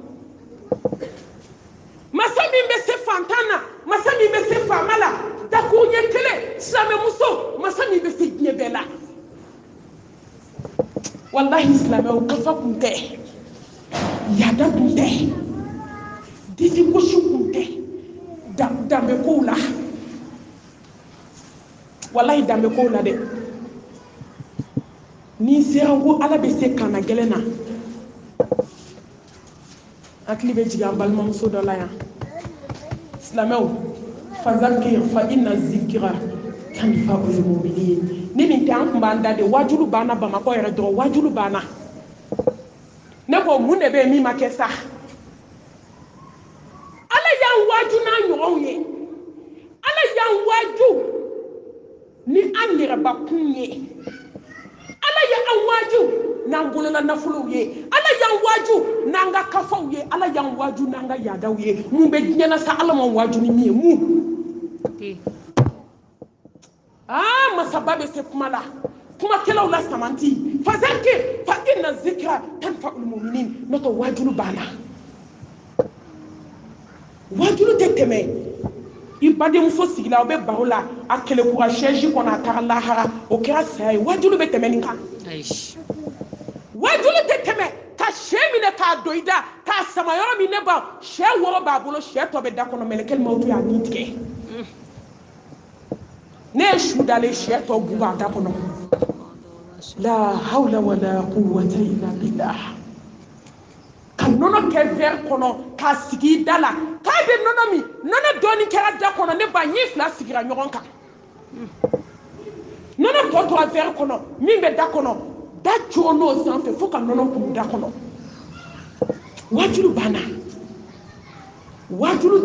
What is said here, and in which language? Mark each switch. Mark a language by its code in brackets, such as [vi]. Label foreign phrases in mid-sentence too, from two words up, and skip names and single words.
[bm] masa min bɛ se fantan na masa min bɛ se faama la dakun ɲɛ kelen silamɛmuso masa min bɛ se diɲɛ bɛɛ la walahi silamɛw kafa kun tɛ yada kun tɛ disi gosi kun tɛ danbe kow la walahi danbe kow la dɛ ni sera ko ala bɛ se kana gɛlɛn na hakili bɛ jigin an balimamuso dɔ la yan silamɛw [ar] فذكر فإن الذكرى تنفع المؤمنين [bm] ni nin tɛ an kun b'an da de wajulu banna bamakɔ yɛrɛ dɔrɔn wajulu banna ne ko mun de bɛ min ma kɛ sa ala y'an waju n'a ɲɔgɔnw ye ala y'an waju ni an yɛrɛbakun ye ala y'an waju n'an bolola nafolow ye ala y'an waju n'an ka kafaw ye ala y'an waju n'an ka yaadaw ye mun bɛ diɲɛ na sa ala ma waju ni min ye mun masaba bɛ se kuma la kumakɛlaw la samanti [ar] فذكر فإن الذكرى تنفع المؤمنين [bm] n'o tɛ wajulu banna wajulu tɛ tɛmɛ i badenmuso sigila o bɛ baro la a kɛlɛkura siège kɔnɔ a taara lahara o kɛra saya ye wajulu bɛ tɛmɛ nin kan wajulu tɛ tɛmɛ ka sɛ minɛ k'a don i da k'a sama yɔrɔ min ne ba sɛ wɔɔrɔ b'a bolo sɛ tɔ bɛ da kɔnɔ [ar] ملك الموت [bm] y'a nin tigɛ ne ye su dalen sɛ tɔ bu b'a da kɔnɔ [ar] لا حول ولا قوة إلا بالله [bm] ka nɔnɔ kɛ verre kɔnɔ k'a sigi i da la k'a bɛ nɔnɔ min nɔnɔ dɔɔni kɛra da kɔnɔ ne ba ɲi fila sigira ɲɔgɔn kan nɔnɔ tɔ tora verre kɔnɔ min bɛ da kɔnɔ da cogo n'o sanfɛ fo ka nɔnɔ kun da kɔnɔ wajulu banna wajulu